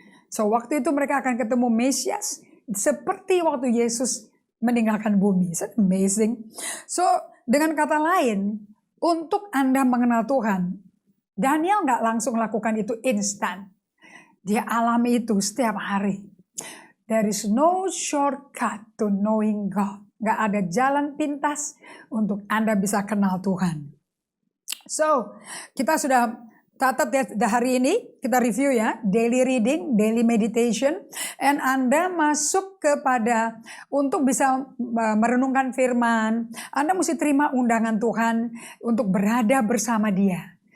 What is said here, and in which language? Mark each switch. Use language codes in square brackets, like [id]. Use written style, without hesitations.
[id] So waktu itu mereka akan ketemu Mesias seperti waktu Yesus meninggalkan bumi. [en] It's amazing. [id] So dengan kata lain, untuk Anda mengenal Tuhan, Daniel nggak langsung lakukan itu instan. Dia alami itu setiap hari. [en] There is no shortcut to knowing God. [id] Nggak ada jalan pintas untuk Anda bisa kenal Tuhan. So kita sudah catat ya hari ini, kita review ya, [en] daily reading, daily meditation, and [id] Anda masuk kepada untuk bisa merenungkan firman, Anda mesti terima undangan Tuhan untuk berada bersama Dia.